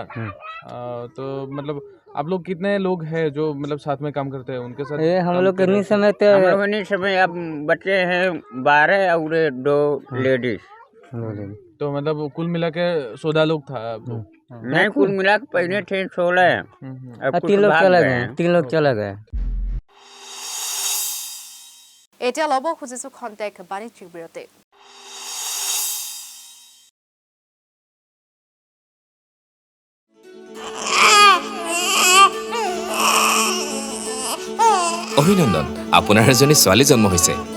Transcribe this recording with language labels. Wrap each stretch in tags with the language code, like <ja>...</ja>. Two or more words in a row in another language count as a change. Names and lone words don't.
<hi>तो मतलब आप लोग कितने लोग हैं जो मतलब साथ में काम करते हैं उनके साथ हम लोग कितने समय अब बच्चे हैं 12 और 2 लेडीज तो मतलब कुल मिला के 16 लोग था नहीं कुल मिला के पहले थे 16 3 लोग चले गए</hi> <as>এতিয়া ল'ব খুজিছো খন্তেক বাণিজ্যিক বিৰতি অভিনন্দন আপোনাৰ এজনী ছোৱালী জন্ম হৈছে</as>